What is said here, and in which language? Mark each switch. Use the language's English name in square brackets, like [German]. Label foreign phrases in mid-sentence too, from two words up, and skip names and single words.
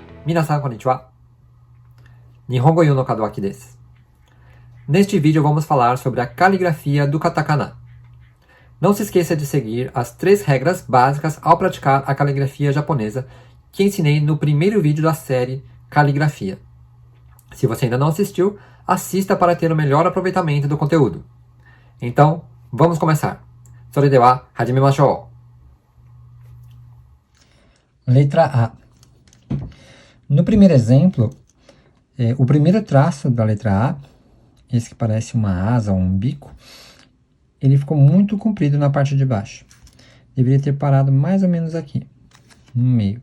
[Japanese] 皆さんこんにちは。 Nihongo Yu no Kadoaki desu. [Portuguese] Neste vídeo vamos falar sobre a caligrafia do katakana. Não se esqueça de seguir as 3 regras básicas ao praticar a caligrafia japonesa que ensinei no primeiro vídeo da série Caligrafia. Se você ainda não assistiu, assista para ter o melhor aproveitamento do conteúdo. Então, vamos começar. [Japanese] それでは始めましょう. [Portuguese] Letra A. No primeiro exemplo, o primeiro traço da letra A, esse que parece uma asa ou um bico, ele ficou muito comprido na parte de baixo. Deveria ter parado mais ou menos aqui, no meio.